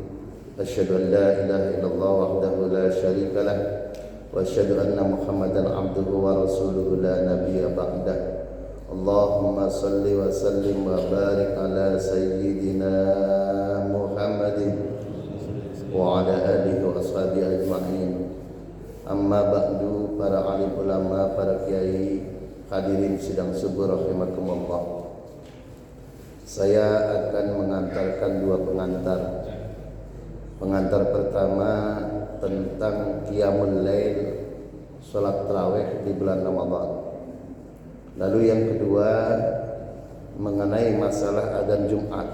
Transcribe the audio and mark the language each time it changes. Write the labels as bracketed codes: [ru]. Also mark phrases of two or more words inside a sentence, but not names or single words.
[ar] أشهد أن لا إله إلا الله وحده لا شريك له وأشهد أن محمدا عبده ورسوله لا نبي بعده. اللهم صل وسلم وبارك على سيدنا محمد وعلى آله وأصحابه أجمعين. أما بعد, [id] para alim ulama, para kiai, hadirin sidang subuh rahimakumullah. Saya akan mengantarkan dua pengantar. Pengantar pertama tentang [ar] قيام الليل, [id] salat tarawih di bulan Ramadan. Lalu yang kedua mengenai masalah adzan Jumat.